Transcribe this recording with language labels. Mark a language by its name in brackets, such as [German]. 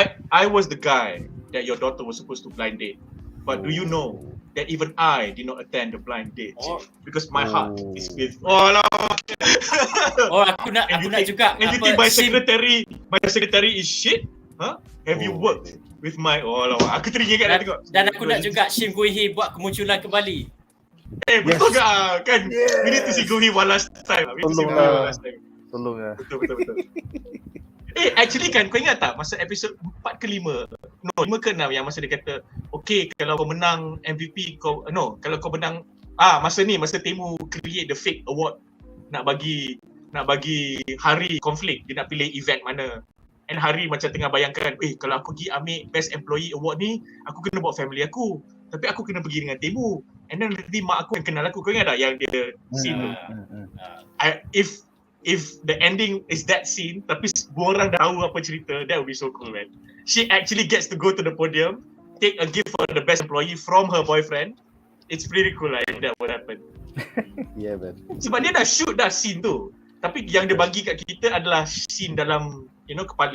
[English] I was the guy that your daughter was supposed to blind date. But do you know that even I did not attend the blind date because my heart is with [Malay] aku nak juga [English] and you think my secretary is shit? Huh? Have you worked with my [Malay] aku teringat nak tengok. Dan aku nak juga Shin Gui-hee buat kemunculan kembali. Betul ke kan? [English] We need to see Gui-hee one last time. [Malay] Tolong lah. Betul. Actually kan, kau ingat tak masa episod 4 ke 5? No, 5 ke 6 yang masa dia kata, okay, kalau kau menang MVP, kalau kau menang, masa Tae-Moo [English] create the fake award [Malay] nak bagi Hari konflik, dia nak pilih event mana. And Hari macam tengah bayangkan, kalau aku pergi ambil Best Employee Award ni, aku kena bawa family aku. Tapi aku kena pergi dengan Tae-Moo. And then nanti mak aku yang kenal aku. Kau ingat tak yang dia scene tu? [English] If the ending is that scene, [Malay] tapi semua orang dah tahu apa cerita, [English] that would be so cool, man. She actually gets to go to the podium, take a gift for the best employee from her boyfriend. It's pretty cool lah if that would happen. Yeah, man. [Malay] Sebab dia dah shoot dah scene tu. Tapi yang dia bagi kat kita adalah scene dalam, kepala.